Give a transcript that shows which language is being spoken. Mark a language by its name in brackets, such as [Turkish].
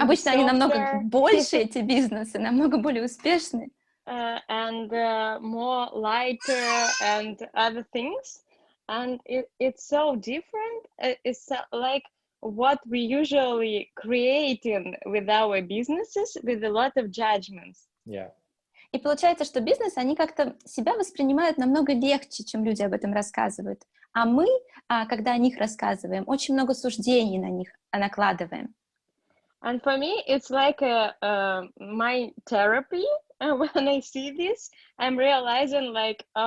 [Russian] обычно они намного больше, эти бизнесы, намного более успешны. [English] And more lighter and other things. And it's so different. It's like what we usually create with our businesses with a lot of judgments. Yeah. [Russian] И получается, что бизнес, они как-то себя воспринимают намного легче, чем люди об этом рассказывают. А мы, когда о них рассказываем, очень много суждений на них накладываем. [English] And for me, it's like my therapy. When I see this, I'm realizing like,